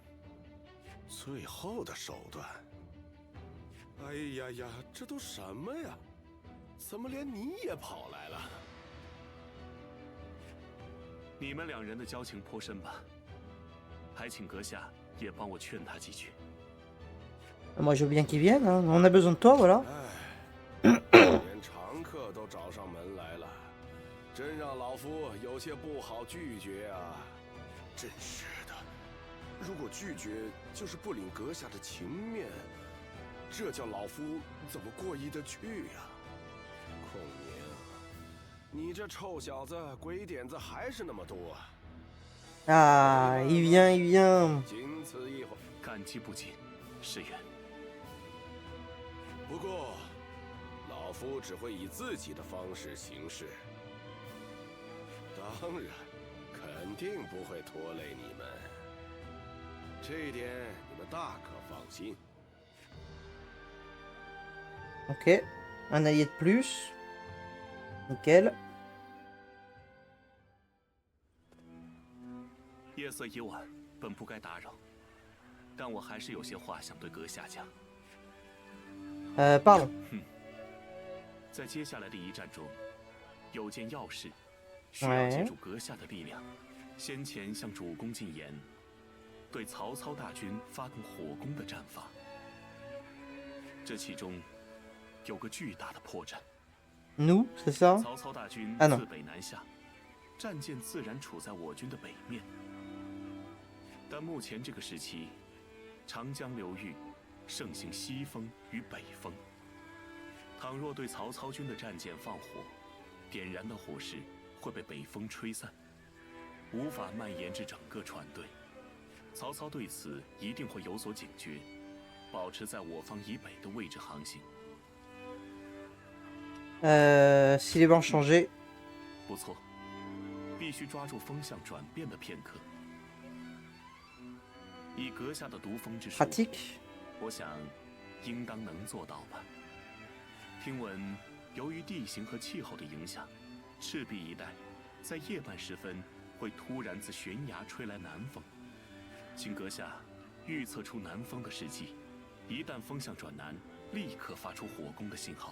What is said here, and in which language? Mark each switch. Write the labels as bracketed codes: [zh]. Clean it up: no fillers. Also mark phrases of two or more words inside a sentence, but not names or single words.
[zh] 最后的手段。哎呀呀，这都什么呀？怎么连你也跑来了？你们两人的交情颇深吧？还请阁下也帮我劝他几句。 [fr] Moi je veux bien qu'ils viennent, hein. On a besoin de toi, voilà. [zh] 连常客都找上门来了，真让老夫有些不好拒绝啊！真是的，如果拒绝就是不领阁下的情面，这叫老夫怎么过意得去呀？孔明，你这臭小子，鬼点子还是那么多。 [fr] Ah, il vient, il vient. [zh] 仅此一会。感激不尽，世远。不过，老夫只会以自己的方式行事，当然，肯定不会拖累你们。这一点你们大可放心。 [fr] Ok. Un allié de plus. Nickel. [zh] 夜色已晚，本不该打扰，但我还是有些话想对阁下讲。 [fr] Pardon. [zh] 在接下来的一战中，有件要事，需要借助阁下的力量，先前向主公进言，对曹操大军发动火攻的战法。这其中有个巨大的破绽。 [fr] Nous, c'est ça? [zh] 曹操大军自北南下，战舰自然处在我军的北面。但目前这个时期，长江流域盛行西风与北风。倘若对曹操军的战舰放火，点燃的火势会被北风吹散，无法蔓延至整个船队。曹操对此一定会有所警觉，保持在我方以北的位置航行。 [fr] Si les vents changeaient. [zh] 不错，必须抓住风向转变的片刻。以阁下的独风之术， [fr] Pratique. [zh] 我想应当能做到吧。听闻，由于地形和气候的影响，赤壁一带在夜半时分会突然自悬崖吹来南风，请阁下预测出南风的时机，一旦风向转南，立刻发出火攻的信号。